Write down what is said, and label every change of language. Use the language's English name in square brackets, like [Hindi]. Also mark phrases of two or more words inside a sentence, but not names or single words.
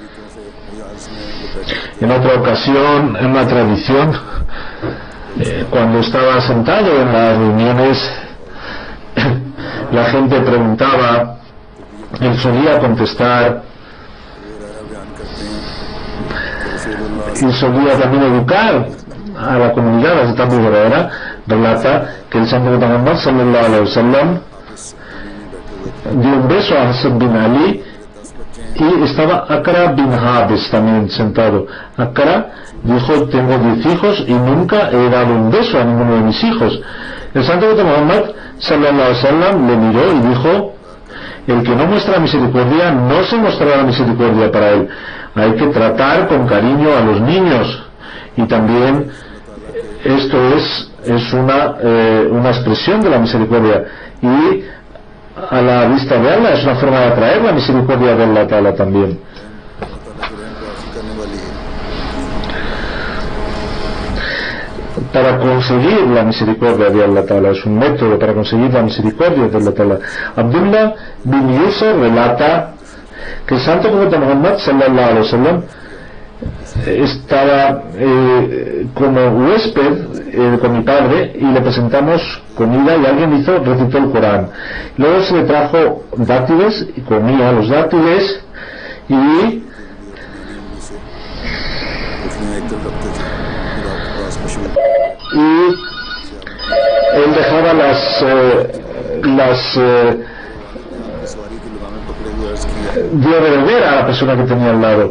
[Spanish] En otra ocasión, en una tradición, cuando estaba sentado en las reuniones, la gente preguntaba, él solía contestar y solía también educar a la comunidad. Hazrat Abu Huraira relata que el santo profeta Muhammad [Arabic] صلى الله عليه وسلم [Spanish] dio un beso a Hassan bin Ali y estaba Akra bin Habis también sentado. Akra dijo: tengo 10 hijos y nunca he dado un beso a ninguno de mis hijos. El santo profeta Muhammad [Arabic] صلى الله عليه وسلم [Spanish] le miró y dijo: el que no muestra misericordia, no se mostrará misericordia para él. Hay que tratar con cariño a los niños, y también esto es una expresión de la misericordia, y a la vista de Allah es una forma de atraer la misericordia de [Arabic] الله تعالى [Spanish] también. Para conseguir la misericordia de [Arabic] الله تعالى, [Spanish] es un método para conseguir la misericordia de [Arabic] الله تعالى. [Spanish] Abdullah bin Yusuf relata que el santo profeta Muhammad [Arabic] صلى الله عليه وسلم [Spanish] estaba como huésped con mi padre y le presentamos comida y alguien recitó el Corán. Luego se le trajo dátiles y comía los dátiles, y él dejaba dio de beber a la persona que tenía al lado.